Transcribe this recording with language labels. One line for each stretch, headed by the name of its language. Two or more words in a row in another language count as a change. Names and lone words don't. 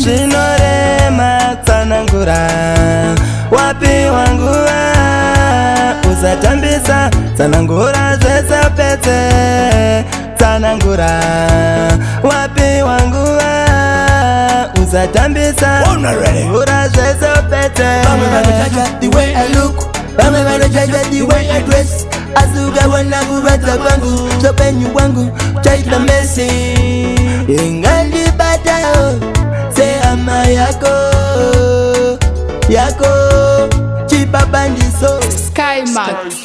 Shona: Zvinorema tsanangura, wapi wanguva? Usatambisa, tsanangura zvese pete. Tsanangura, wapi wanguva? Usatambisa, Ona ready. tsanangura zvese pete. Vamwe vanojaja
English: the way I look,
Shona: vamwe vanojaja
English: the way I dress.
Shona: Asi ukawana kurwadza kwangu, zvopenyu wangu, chaita mesi. Ingandibatawo, sehama yako, yako, chibaba ndiso. Sky Max.